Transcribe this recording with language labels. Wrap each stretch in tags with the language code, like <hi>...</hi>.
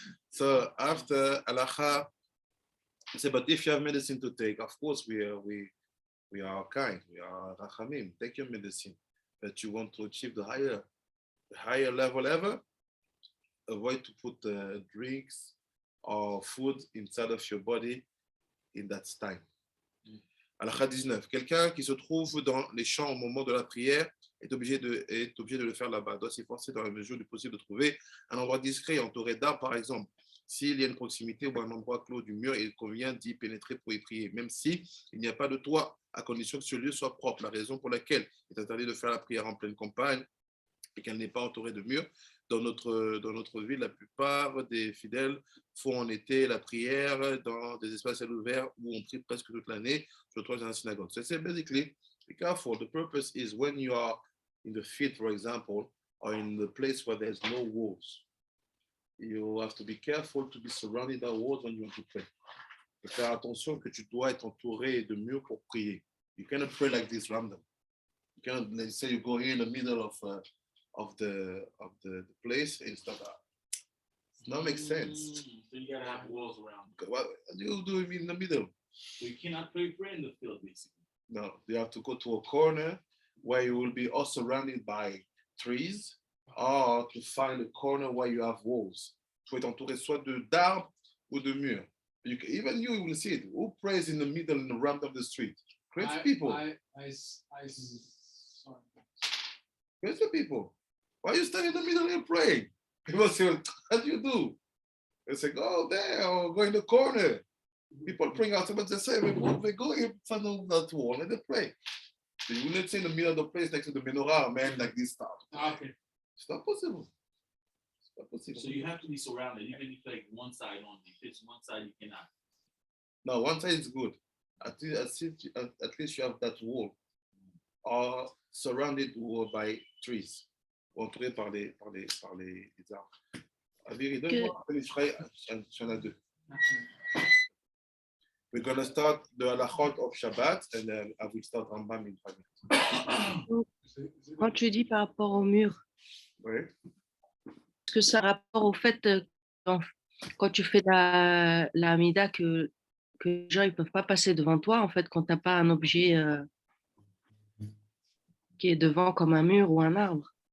<en>So after halacha, I say, but if you have medicine to take, of course we are kind, we are rachamim. Take your medicine, but you want to achieve the higher level ever. Avoid to put drinks or food inside of your body in that time. Halakha 19.</en> <fr>Quelqu'un qui se trouve dans les champs au moment de la prière est obligé de le faire là-bas. Doit s'efforcer dans la mesure du possible de trouver un endroit discret, entouré d'arbres par exemple. S'il y a une proximité ou un endroit clos du mur, il convient d'y pénétrer pour y prier, même si il n'y a pas de toit, à condition que ce lieu soit propre. La raison pour laquelle il est interdit de faire la prière en pleine campagne et qu'elle n'est pas entourée de murs. Dans notre ville, la plupart des fidèles font en été la prière dans des espaces ouverts où on prie presque toute l'année, surtout dans la synagogue.</fr> <en>So it's basically, be careful. The purpose is when you are in the field, for example, or in the place where there's no walls, you have to be careful to be surrounded by walls when you want to pray.</en> <fr>Et faire attention que tu dois être entouré de murs pour prier.</fr> <en>You cannot pray like this random. You cannot, let's say you go in the middle of the place and stuff. It doesn't make sense. So you gotta have walls around. What do you do in the middle? So you cannot pray in the field, basically. No, you have to go to a corner where you will be all surrounded by trees, or to find a corner where you have walls.</en> <fr>Tu es entouré soit d'arbres ou de murs.</fr> <en>Even you will see it. Who prays in the middle in the round of the street? Crazy people. Sorry. Crazy people. Why you stand in the middle and pray? People say, what do you do? They say, go there or go in the corner. People praying outside, but they say, they go in front of that wall and they pray. So you will not say in the middle of the place next to the menorah, man, like this stuff. Okay. It's not possible. It's not possible. So you have to be surrounded, even if like one side only. If it's one side, you cannot. No, one side is good. At least you have that wall, or surrounded by trees,</en> <fr>entouré par les arbres. Aviri, donne-moi les frais, j'en ai deux.</fr> <en>We're going to start the Halakhot of Shabbat, and then I will start Rambam in 5 minutes.</en> <fr>Quand tu dis par rapport au mur, Oui. est-ce que ça a rapport au fait quand tu fais la Hamida que les gens ne peuvent pas passer devant toi, en fait, quand tu n'as pas un objet qui est devant comme un mur ou un arbre?</fr>